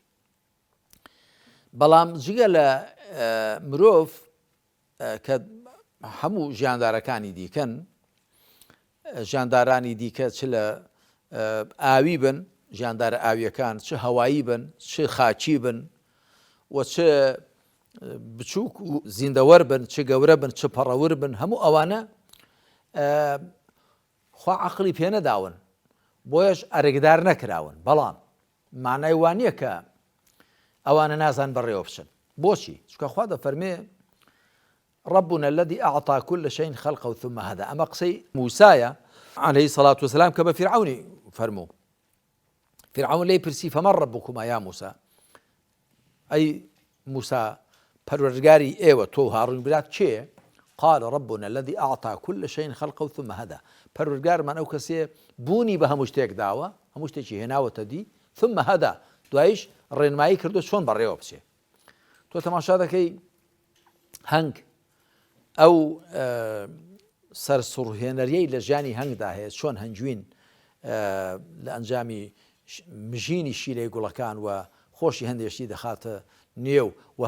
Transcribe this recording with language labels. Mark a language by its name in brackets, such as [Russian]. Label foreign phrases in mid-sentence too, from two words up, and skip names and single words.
[Central Kurdish] بەڵام جگە لە مرۆڤ کە هەموو ژیاندارەکانی دیکەن، ژیاندارانی دیکە چ لە ئاوی بن، ژیاندارە ئاویەکان، چ هەوایی بن، چ خاچی بن و چ بچووک و زیندەوەر بن، چ گەورە بن، چ پەڕەور بن، هەموو ئەوانە خوا عەقڵی پێ نەداون، بۆیەش ئەرکدار نەکراون. بەڵام مانای وان نییە کە ئەوانە نازان بەڕێوە بچن. بۆچی؟ چونکە خوا دەفەرمێ [Arabic] ربنا الذي أعطى كل شيء خلقه ثم هدى. [Central Kurdish] ئەمە قسەی موسایە [Arabic] عەلەیهی سەڵات وسەلام [Central Kurdish] کە بە فیرعەونی فەرموو. فیرعەون لێی پرسی [Arabic] فەمەن رەبوکما یا موسا، [Central Kurdish] ئەی موسا پەروەردگاری ئێوە تۆ هاڕوون برات کێیە؟ [Arabic] قال ربنا الذي أعطى كل شيء خلقه ثم هدى. [Central Kurdish] پەروەردگارمان ئەو کەسێ بوونی بە هەموو شتێک داوە، هەموو شتێکی هێناوەتە دی، [Arabic] ثم هدى، [Central Kurdish] دوایش ڕێنمایی کردو چۆن بەڕێوە بچێ. تۆ تەماشا دەکەی هەنگ ئەو سەرسوڕهێنەریەی لە ژیانی هەنگدا هەیە چۆن هەنجوین لە ئەنجامی مژینی شیرەی گوڵەکان و خۆشی هەندێشتی دەخاتە نێو و